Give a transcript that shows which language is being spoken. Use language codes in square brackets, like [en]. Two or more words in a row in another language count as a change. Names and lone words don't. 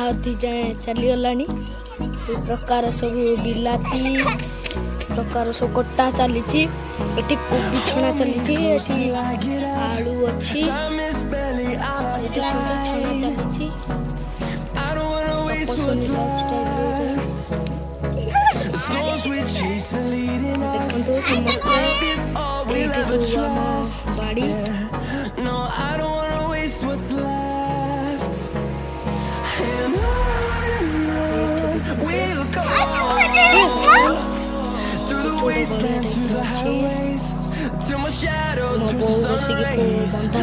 [or] ଅଧି ଯାଏ ଚାଲିଗଲାଣି ଏ ପ୍ରକାର ସବୁ ବିଲାତି ପ୍ରକାର ସବୁ କଟା ଚାଲିଛି ଏଠି କୋବି ଛଣା ଚାଲିଛି ଏଠି ଆଳୁ ଅଛି ଏଠି ଛଣା ଚାଲିଛି ଦେଖନ୍ତୁ ସମସ୍ତେ ଏଇଠି ସବୁ ଆମ ବାଡ଼ି [en] No, I don't wanna waste what's left. And on we'll go through the wastelands, through the highways, till my shadow turns to sun rays.